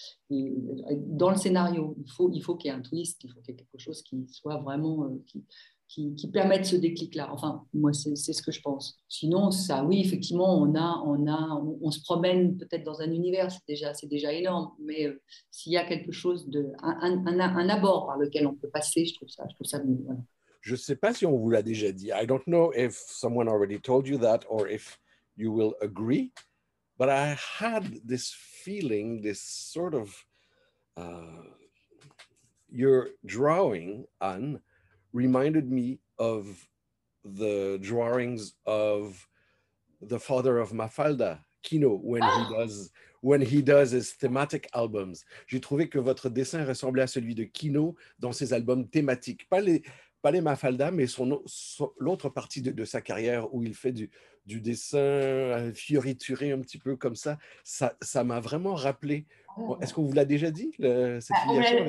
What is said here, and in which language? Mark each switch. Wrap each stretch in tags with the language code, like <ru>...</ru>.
<fr>Dans le scénario, il faut qu'il y ait un twist, il faut qu'il y ait quelque chose qui soit vraiment qui permettent ce déclic-là. Enfin, moi, c'est ce que je pense. Sinon, ça, oui, effectivement, on se promène peut-être dans un univers, c'est déjà énorme, mais s'il y a quelque chose un abord par lequel on peut passer, je trouve ça mieux. Voilà. Je ne sais pas si on vous l'a déjà dit.</fr> <en>I don't know if someone already told you that or if you will agree, but I had this feeling, this sort of your drawing, Anne, reminded me of the drawings of the father of Mafalda, Kino, when he does his thematic albums.</en> <fr>J'ai trouvé que votre dessin ressemblait à celui de Kino dans ses albums thématiques. Pas les Mafalda, mais l'autre partie de sa carrière où il fait du dessin fiorituré un petit peu comme ça. Ça m'a vraiment rappelé. Est-ce qu'on vous l'a déjà dit, cette filiation avec...</fr>